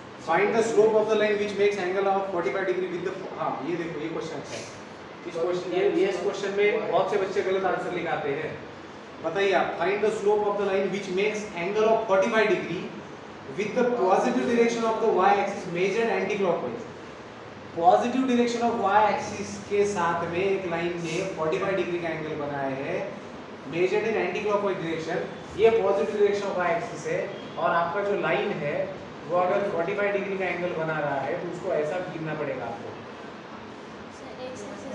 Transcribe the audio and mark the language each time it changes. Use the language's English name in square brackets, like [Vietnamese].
[English] Find the slope of the line which makes angle of 45 degree with the. [Hindi] हाँ ये देखो ये question अच्छा है. इस क्वेश्चन में बहुत से बच्चे गलत आंसर लिखाते हैं. बताइए आप. [English] Find the slope of the line which makes angle of 45 degree with the positive direction of the y axis measured anti-clockwise. Positive direction of y axis [Hindi] के साथ में एक लाइन ने 45 डिग्री का एंगल बनाया है [English] Measured in anti clockwise direction. [Hindi] ये [English] positive direction of y axis [Hindi] है और आपका जो लाइन है वो अगर 45 डिग्री का एंगल बना रहा है तो उसको ऐसा गिनना पड़ेगा आपको.